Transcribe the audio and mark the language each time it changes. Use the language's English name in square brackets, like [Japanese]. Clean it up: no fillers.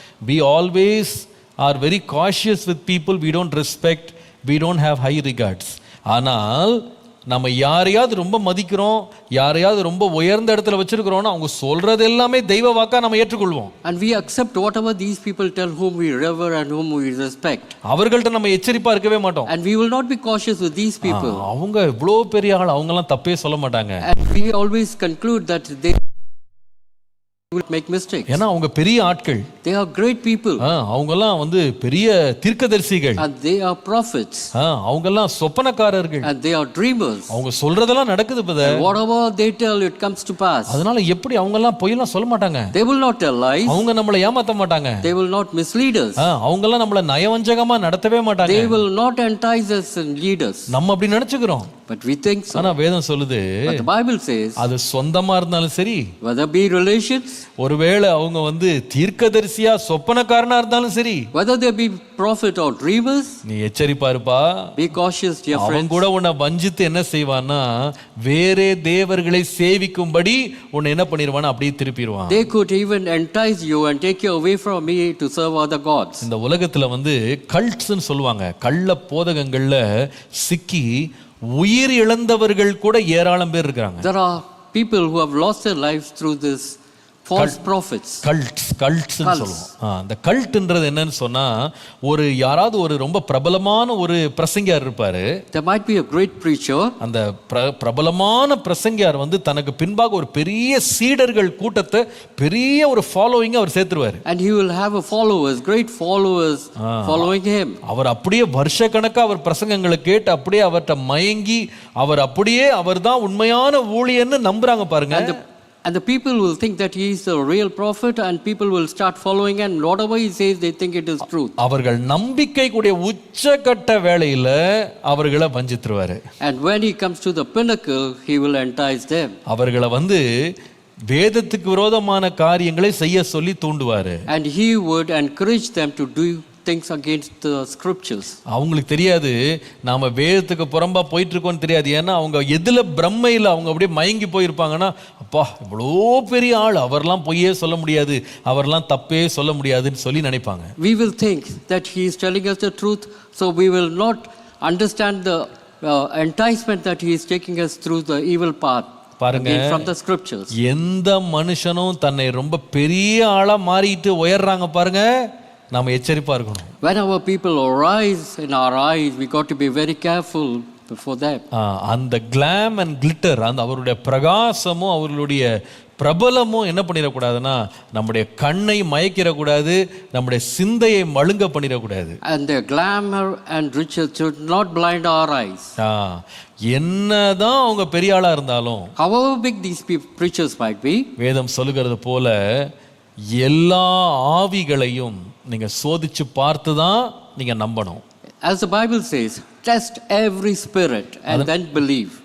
[English] we always are very cautious with people we don't respect, we don't have high regards. [Tamil] ஆனால் நம்ம யாரையாவது ரொம்ப மதிக்கிறோம், யாரையாவது ரொம்ப உயர்ந்த இடத்துல வச்சிருக்கிறோம்னா அவங்க சொல்றது எல்லாமே தெய்வ வாக்கா நம்ம ஏற்றுக்கொள்வோம். [English] And we accept whatever these people tell whom we revere and whom we respect. [Tamil] அவங்கள்ட்ட நம்ம எச்சரிப்பா இருக்கவே மாட்டோம். [English] And we will not be cautious with these people. [Tamil] அவங்க இவ்வளவு பெரிய ஆள், அவங்க எல்லாம் தப்பே சொல்ல மாட்டாங்க. [English] And we always conclude that they will make mistakes. [Tamil] ஏன்னா அவங்க பெரிய ஆட்கள். [English] They are great people. [Tamil] அவங்க எல்லாம் பெரிய தீர்க்கதரிசிகள். [English] And they are prophets. [Tamil] அவங்க எல்லாம் சொப்பனக்காரர்கள். [English] And they are dreamers. [Tamil] அவங்க சொல்றதெல்லாம் நடக்குது பதே. [English] Whatever they tell it comes to pass. [Tamil] அதனால எப்படி அவங்க எல்லாம் பொய்யெல்லாம் சொல்ல மாட்டாங்க. [English] They will not tell lies. [Tamil] அவங்க நம்மளை ஏமாத்த மாட்டாங்க. [English] They will not mislead us. [Tamil] அவங்க எல்லாம் நம்மளை நயவஞ்சகமா நடத்தவே மாட்டாங்க. [English] They will not entice us and lead us. [Tamil] நம்ம அப்படி நினைச்சுக்கிறோம். [English] But we think so. [Tamil] ஆனா வேதம் சொல்லுது, [English] but the Bible says, [Tamil] அது சொந்தமா இருந்தாலும் சரி, [English] whether be relations, [Tamil] ஒருவேளை அவங்க தீர்க்கதரிசியா சொப்பனக்காரனா இருந்தாலும் சரி, [English] whether they be prophet or dreamers, [Tamil] நீ எச்சரிப்பா இருப்பா. [English] be cautious, dear friends. [Tamil] அவன் கூட உன்னை வஞ்சித்து என்ன செய்வான்னா, வேறே தேவர்களை சேவிக்கும்படி உன்னை என்ன பண்ணிடுவானா அப்படியே திருப்பிடுவான். [English] They could even entice you and take you away from me to serve other gods. [Tamil] இந்த உலகத்துல கல்ட்ஸ்னு சொல்லுவாங்க, கள்ள போதகங்கள்ல சிக்கி உயிர் இழந்தவர்கள் கூட ஏராளம் பேர் இருக்காங்க. [English] There are people who have lost their lives through this false prophets. [Tamil] Cults சொல்லுவோம். அந்த கல்ட்ன்றது என்னன்னு சொன்னா, யாராவது ரொம்ப பிரபலமான பிரசங்கியார் இருப்பாரு. [English] There might be a great preacher. [Tamil] அந்த பிரபலமான பிரசங்கியார் தனக்கு பின்பாக ஒரு பெரிய சீடர்கள் கூட்டத்தை, பெரிய ஒரு following our சேர்த்துருவாரு. [English] And he will have a followers, great followers following him. [Tamil] அவர் அப்படியே வருஷக்கணக்கா அவர் பிரசங்கங்களை கேட்டு அப்படியே அவர்ட்ட மயங்கி அவர் தான் உண்மையான ஊழியன்னு நம்புறாங்க பாருங்க. [English] And the people will think that he is the real prophet, and people will start following, and whatever he says, they think it is truth. [Tamil] அவர்கள் நம்பிக்கை கூடிய உச்சகட்ட வேளையில அவர்களை வஞ்சித்துருவாரு. [English] And when he comes to the pinnacle, he will entice them. [Tamil] அவர்களை வேதத்துக்கு விரோதமான காரியங்களை செய்ய சொல்லி தூண்டுவாரு. [English] And he would encourage them to do things against the scriptures. [Tamil] அவங்களுக்கு தெரியாது நாம வேதத்துக்கு புறம்பா போயிட்டு இருக்கோம்னு தெரியாது. ஏன்னா அவங்க எதுல பிரம்மையில அவங்க அப்படியே மயங்கி போயிருப்பாங்கன்னா, அப்பா இவ்வளோ பெரிய ஆள், அவர்லாம் பொய்யே சொல்ல முடியாது, அவர்லாம் தப்பே சொல்ல முடியாதுன்னு சொல்லி நினைப்பாங்க. [English] We will think that he is telling us the truth, so we will not understand the enticement that he is taking us through the evil path. [Tamil] பாருங்க, [English] from the scriptures. [Tamil] எந்த மனுஷனும் தன்னை ரொம்ப பெரிய ஆளா மாறிட்டு உயர்றாங்க பாருங்க, நாம எச்சரிப்பா இருக்கணும். [English] When our people arise in our eyes, we got to be very careful before that. [Tamil] அந்த [English] glam and glitter, [Tamil] அந்த அவருடைய பிரகாசமும் அவர்களுடைய பிரபலமும் என்ன பண்ணிடக்கூடாதுன்னா, நம்முடைய கண்ணை மயக்கிடக்கூடாது, நம்முடைய சிந்தையை மழுங்க பண்ணிடக்கூடாது. [English] And the glamour and riches should not blind our eyes. [Tamil] என்னதான் அவங்க பெரிய ஆளா இருந்தாலும், [English] however big these preachers might be, [Tamil] வேதம் சொல்லுகிறது போல எல்லா ஆவிகளையும் நீங்க சோதிச்சு பார்த்து தான் நீங்க நம்பணும். [English] As the Bible says, test every spirit and then believe.